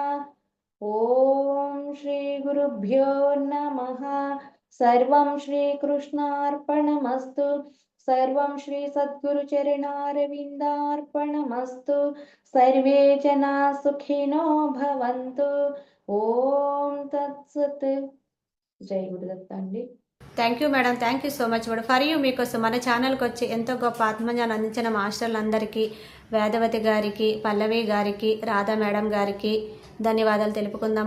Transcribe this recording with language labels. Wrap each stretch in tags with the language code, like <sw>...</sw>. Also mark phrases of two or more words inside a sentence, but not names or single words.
<sa>ॐ श्रीगुरुभ्यो नमः। सर्वं श्रीकृष्णार्पणमस्तु। सर्वं श्रीसद्गुरुचरणारविन्दार्पणमस्तु। सर्वे जनाः सुखिनो भवन्तु।</sa> <te>ఓం తత్సత్. జై గురుదత్త అండి.</te> <en>thank you madam, thank you so much madam. for you</en> <te>మీకోసం మన ఛానల్కి వచ్చి ఎంతో గొప్ప ఆత్మజ్ఞానం అందించిన మాస్టర్లందరికీ, వేదవతి గారికి, పల్లవి గారికి, రాధా మేడం గారికి ధన్యవాదాలు తెలుపుకుందాం మాస్టర్స్.</te>